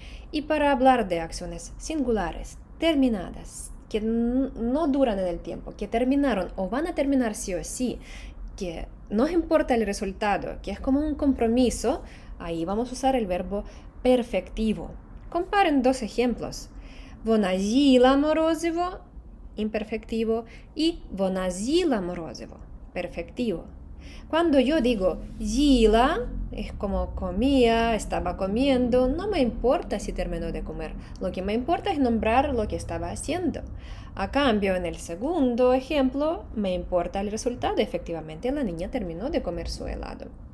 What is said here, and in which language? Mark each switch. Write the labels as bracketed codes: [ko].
[es] Y para hablar de acciones singulares, terminadas, que no duran en el tiempo, que terminaron o van a terminar sí o sí, que no importa el resultado, que es como un compromiso, ahí vamos a usar el verbo perfectivo. Comparen dos ejemplos. [uk] Вона їла морозиво, [es] imperfectivo, y [uk] вона з'їла морозиво, [es] perfectivo. Cuando yo digo їла, es como comía, estaba comiendo, no me importa si terminó de comer. Lo que me importa es nombrar lo que estaba haciendo. A cambio, en el segundo ejemplo, me importa el resultado. Efectivamente, la niña terminó de comer su helado.